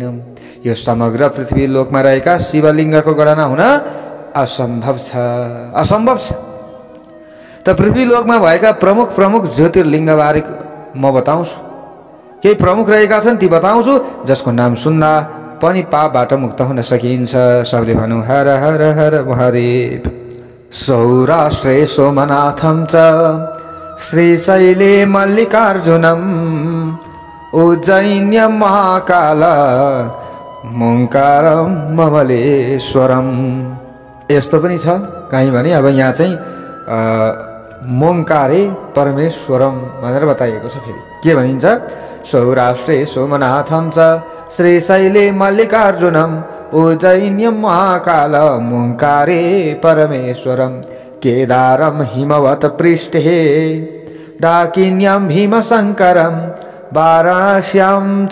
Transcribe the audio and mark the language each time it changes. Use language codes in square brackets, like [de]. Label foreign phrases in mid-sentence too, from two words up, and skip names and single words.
[ne] यो समग्र पृथ्वी लोकमा रहेका शिवलिङ्गको गणना हुन असम्भव छ। त पृथ्वी लोकमा भएका प्रमुख प्रमुख ज्योतिर्लिङ्गबारे म बताउँछु। केही प्रमुख रहेका छन् ती बताउँछु, जसको नाम सुन्दा पनि पापबाट मुक्त हुन सकिन्छ। सबले भनौँ हर हर हर महादेव। [sa] सौराष्ट्रे सोमनाथं च श्रीशैले मल्लिकार्जुनम् उज्जैन्यं महाकाल मोङ्कारं ममलेश्वरम्। [ne] यस्तो पनि छ कहीँ भने अब यहाँ चाहिँ [sa] मोङ्कारे परमेश्वरम [ne] भनेर बताइएको छ। फेरि के भनिन्छ? [sa] सौराष्ट्रे सोमनाथं च श्रीशैले मल्लिकार्जुनम् उज्जैन्यं महाकाल मोङ्कारे परमेश्वरम् केदारं हिमवत् पृष्ठे डाकिन्यं भीमशङ्करं वाराणस्यां च